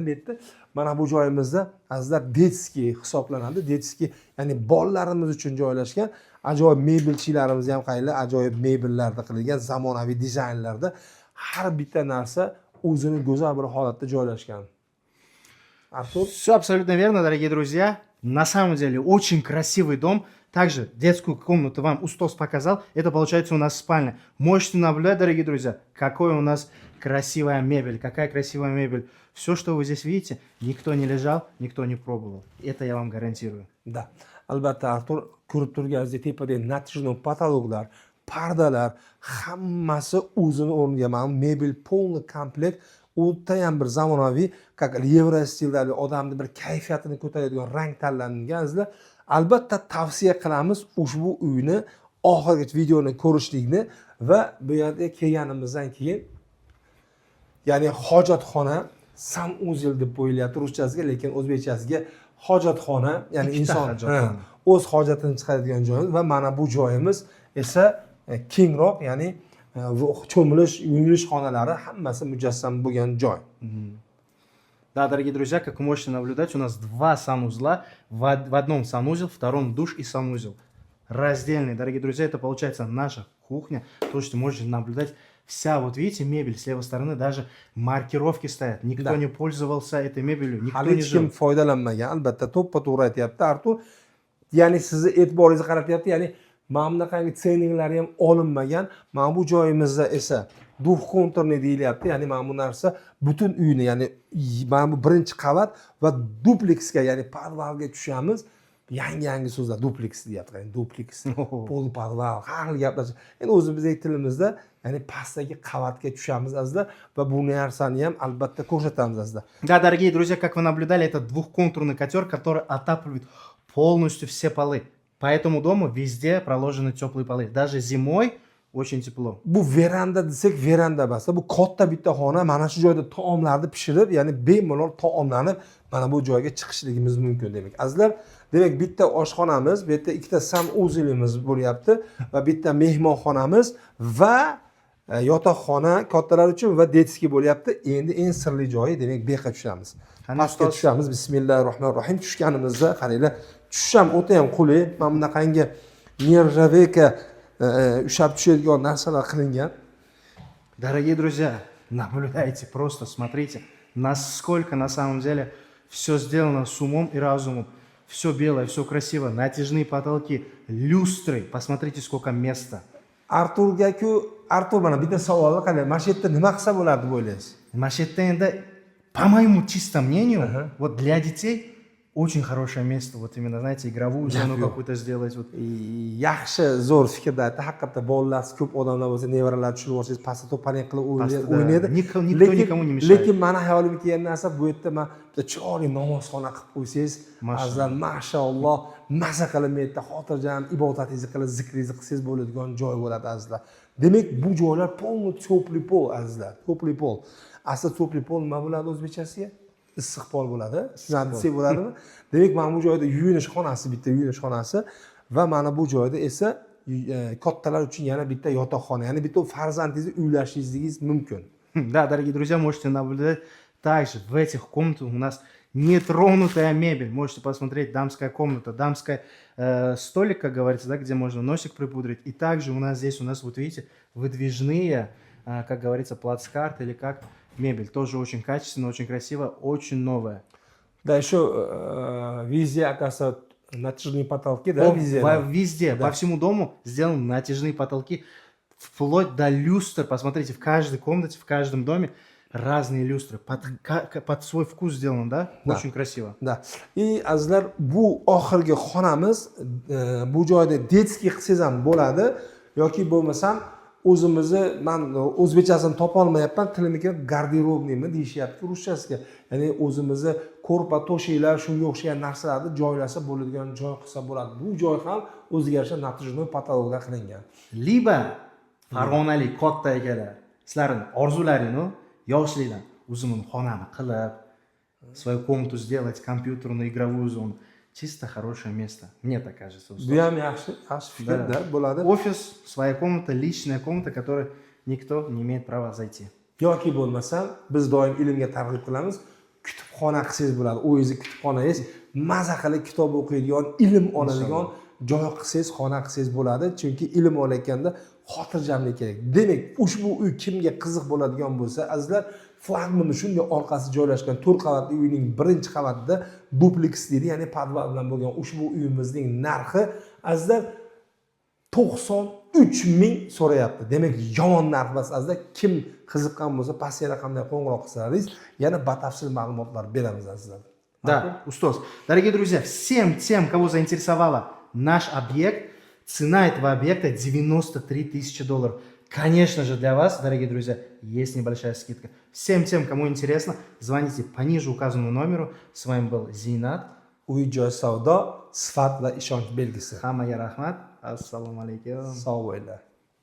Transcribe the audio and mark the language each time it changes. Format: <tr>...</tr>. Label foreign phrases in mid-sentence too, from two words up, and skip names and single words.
<uz>Bu yerda mana bu joyimizda azizlar detskiy hisoblanadi. Detskiy, ya'ni bolalarimiz uchun joylashgan. Ajoyib mebelchilarimiz ham qayli ajoyib mebellarda qilingan, zamonaviy dizaynlarda har bitta narsa o'zini go'zal bir holatda joylashgan. Artur?</uz> <ru>Все абсолютно верно, дорогие друзья. На самом деле очень красивый дом. Также детскую комнату вам Устос показал. Это получается у нас спальня. Можете наблюдать, дорогие друзья, какой у нас красивая мебель. Какая красивая мебель. Все, что вы здесь видите, никто не лежал, никто не пробовал. Это я вам гарантирую. Да.</ru> <uz>Albatta, Artur, ko'rib turganingizdek tepada natijada patologlar, pardalar hammasi o'zini o'rniga, mana mebel</uz> <ru>полный комплект.</ru> <uz>O'ta ham bir zamonaviy, как Yevro stildagi odamni bir kayfiyatini ko'taradigan rang tanlanganizlar. Albatta tavsiya qilamiz ushbu uyni oxirgi videoni ko'rishlikni va bu yerga kelganimizdan keyin, ya'ni hojatxona, sanuzel deb qo'yilyapti ruschasiga, lekin o'zbekchasiga hojatxona, ya'ni inson o'z hojatini chiqaradigan joyimiz va mana bu joyimiz esa kengroq, ya'ni cho'milish, yuvilish xonalari hammasi mujassam bo'lgan joy.</uz> <ru>Да, дорогие друзья, как вы можете наблюдать, у нас два санузла. В одном санузел, в втором душ и санузел. Раздельный, дорогие друзья, это получается наша кухня. То, что можете наблюдать, вся, вот видите, мебель с левой стороны, даже маркировки стоят. Никто не пользовался этой мебелью, никто не жил.</ru> <uz>Hech kim foydalanmagan, albatta to'ppa-to'g'ri aytyapti Artur. Ya'ni sizni e'tiboringizni qaratyapti, ya'ni mana bunaqangi treninglari ham olinmagan. Mana bu joyimizda esa duxkontorni deyilyapti. Ya'ni mana bu narsa butun uyni, ya'ni mana bu birinchi qavat va dupleksga, ya'ni podvalga tushamiz. Yangi so'zlar dupleks deyapti. Ya'ni dupleks, pol podval, har xil gaplar. Endi o'zimizning tilimizda, ya'ni pastdagi qavatga tushamiz azizlar va bu narsani ham albatta ko'rsatamiz azizlar.</uz> <ru>Да, дорогие друзья, как вы наблюдали, это двухконтурный котел, который отапливает полностью все полы. По этому дому везде проложены теплые полы. Даже зимой очень тепло.</ru> <uz>Bu veranda desak, veranda emas. Bu katta bitta xona, mana shu joyda taomlarni pishirib, ya'ni bemalol taomlanib, mana bu joyga chiqishligimiz mumkin demak. Azizlar, demak bitta oshxonamiz, bu yerda ikkita sanuzelimiz bo'lyapti va bitta mehmonxonamiz va yotoqxona kattalar uchun va detski bo'lyapti. Endi eng sirli joyi, demak, bu yoqqa tushamiz. Pastga tushamiz. Bismillahirrohmanirrohim. Tushganimizda qaranglar, tushish ham o'ta ham qulay. Mana bunaqangi nержавейка ushlab tushadigan narsalar qilingan.</uz> <ru>Дорогие друзья, наблюдайте, просто смотрите, насколько на самом деле Все сделано с умом и разумом. Все белое, все красиво. Натяжные потолки, люстры. Посмотрите, сколько места.</ru> <uz>Artur mana bitta savolni qilay. Mana shu yerda nima qilsa bo'ladi deb o'ylaysiz? Машетта endi,</uz> <ru>по моему чистому мнению, вот для детей очень хорошее место. Вот именно, знаете, игровую зону какую-то сделать. Вот.</ru> <uz>Yaxshi, zo'r fikrda aytdi. Haqiqatda bolalarsiz ko'p odamlar bo'lsa, nevaralar tushirib olsangiz, pastda to'paniq qilib o'ynaydi.</uz> <ru>Никто никому не mешает.</ru> <uz>Lekin meni hayolimga kelgan narsa bu yerda men bitta chiroyli namozxona qilib qo'ysangiz, azal mashaalloh, maza qilib bu yerda xotirjam ibodatingizni qilib, zikringizni qilsangiz bo'ladigan joy bo'ladi azizlar. Demak, bu joylar polni to'pli pol azizlar, to'pli pol. Asli to'pli pol nima bo'ladi o'zbekchasiga? Issiq pol bo'ladi. Sizlar desak bo'ladimi? Demak, mana bu joyda yuvinish xonasi, bitta yuvinish xonasi va mana bu joyda esa kattalar uchun yana bitta yotoqxona, ya'ni bitta farzandingizni uylashingiz mumkin.</uz> <ru>Да, дорогие друзья, можете наблюдать. Также в этих комнатах у нас нетронутая мебель. Можете посмотреть дамская комната, дамская столик, как говорится, да, где можно носик припудрить. И также у нас здесь, вот видите, выдвижные, как говорится, плацкарты или как мебель. Тоже очень качественно, очень красиво, очень новая. Да, еще везде, оказывается, натяжные потолки, да, везде? Везде, Да. по всему дому сделаны натяжные потолки, вплоть до люстр. Посмотрите, в каждой комнате, в каждом доме разные люстры. Под свой вкус сделано, да? Да. Очень красиво. Да.</ru> <uz>И azizlar, bu oxirgi xonamiz, bu joyda detskiy qilsangiz ham bo'ladi yoki bo'lmasam o'zimizni, men o'zbekchasini topa olmayapman, tilimga garderobniymi deyishyapti ruschasiga. Ya'ni o'zimizni ko'rpa, to'shaklar, shunga o'xshagan narsalarni joylasa bo'ladigan joy qilsa bo'ladi. Bu joy ham o'ziga yarasha natijali patologlar qilingan. Либо farg'onalik katta akalar, sizlarning orzularingni yoshlikdan o'zimni xonani qilib,</uz> <ru>свою комнату сделать, компьютерную, игровую зону. Чисто хорошее место. Мне так кажется.</ru> <uz>Bu ham yaxshi fikrda bo'ladi.</uz> <ru>Офис, своя комната, личная комната, которой никто не имеет права зайти.</ru> <uz>Yoki bo'lmasam, biz doim ilmga targ'ib qilamiz. Kutubxona qilsangiz bo'ladi. O'zingizni kutubxonangiz maza qilib kitob o'qiydigan, ilm oladigan joy qilsangiz, xona qilsangiz bo'ladi. Chunki ilm olayotganda xotirjamlik kerak. Demak, ushbu uy kimga qiziq bo'ladigan bo'lsa, azizlar, flagmanni shunday orqasi joylashgan 4 qavatli uyning birinchi qavatida duplex deydi, ya'ni podval bilan bo'lgan ushbu uyimizning narxi azizlar 93 ming so'rayapti. Demak, yomon narx emas azizlar. Kim qiziqqan bo'lsa, pastga raqamga qo'ng'iroq qilsangiz, yana batafsil ma'lumotlar beramiz azizlar.</uz> <ru>Да, Устос. Дорогие друзья, всем тем, кого заинтересовала наш объект, цена этого объекта 93 тысячи долларов. Конечно же, для вас, дорогие друзья, есть небольшая скидка. Всем тем, кому интересно, звоните по ниже указанному номеру. С вами был Зинат.</ru> <uz>Uy-joy savdo, sifat va ishonch belgisi. Hammaga rahmat. Assalomu alaykum. Sog' bo'linglar.</uz>